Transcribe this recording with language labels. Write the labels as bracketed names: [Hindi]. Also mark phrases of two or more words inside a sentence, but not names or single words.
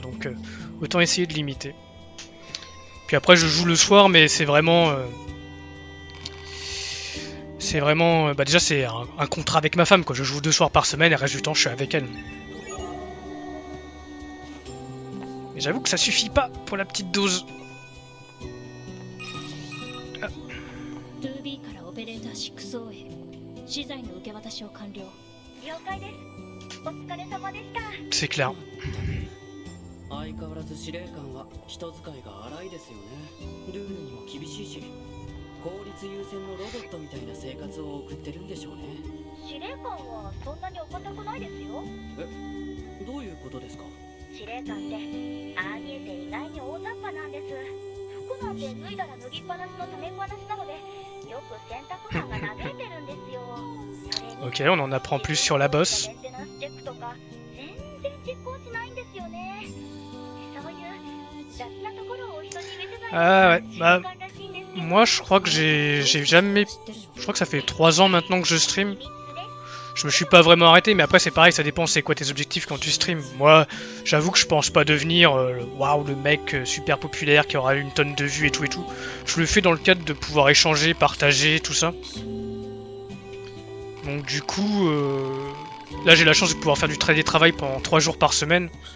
[French] Donc, autant essayer de limiter. Puis après, je joue le soir, mais c'est vraiment... bah déjà, c'est un contrat avec ma femme, quoi. Je joue 2 soirs par semaine et le reste du temps, je suis avec elle. Mais j'avoue que ça suffit pas pour la petite dose. [Japanese] 2B からオペレーター6号へ資材の受け渡しを完了。了解ですお疲れ様でした [French] C'est clair. [Japanese] 相変わらず司令官は人使いが荒いですよね。ルールにも厳しいし、効率優先のロボットみたいな生活を送ってるんでしょうね。司令官はそんなにお堅くないですよどういうことですか？司令官ってああ見えて意外に大雑把なんです服なんて脱いだら脱ぎっぱなしのためっぱなしなのでよく洗濯板が嘆いてるんですよ [French] Ok, on en apprend plus sur la bosse. [Japanese] メンテナンスチェックとか全然実行しないんですよねそういう雑なところを人に見せない [French] Ah ouais, bah... [Japanese] 習慣らしいんですけど [French] Moi, je crois que j'ai jamais... Je crois que ça fait 3 ans maintenant que je stream. [Japanese] 秘密です [French] Je me suis pas vraiment arrêté, mais après c'est pareil, ça dépend c'est quoi tes objectifs quand tu streams. Moi, j'avoue que je pense pas devenir waouh, le mec super populaire qui aura une tonne de vues et tout et tout. Je le fais dans le cadre de pouvoir échanger, partager, tout ça. Donc du coup, là j'ai la chance de pouvoir faire du télétravail pendant 3 jours par semaine.